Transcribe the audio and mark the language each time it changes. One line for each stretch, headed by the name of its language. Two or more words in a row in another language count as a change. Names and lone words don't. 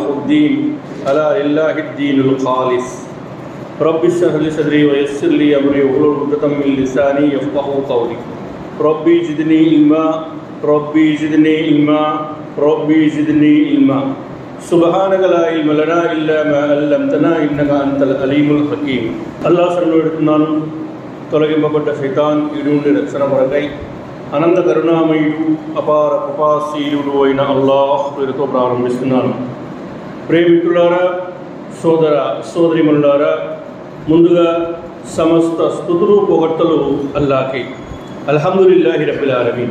Arabic: الدين ألا لله الدين الخالص رب اشرح لي صدري ويسر لي أمري واحلل عقدة من لساني يفقهوا قولي ربي زدني علما ربي زدني علما ربي زدني علما سبحانك لا علم لنا إلا ما علمتنا إنك أنت العليم الحكيم الله
Telugu: శరణుడుతున్నాను తొలగింపబడ్డ శైతాన్ ఇడి నుండి రక్షణ కొరకై అనంత కరుణామయుడు అపార కృపాశీలుడు అయిన అల్లాహ్ పేరుతో ప్రారంభిస్తున్నాను. ప్రేమికులారా, సోదర సోదరిమణులారా, ముందుగా సమస్త స్తుతులు పొగడ్తలు అల్లాహ్కి,
Arabic: الحمد لله رب العالمين.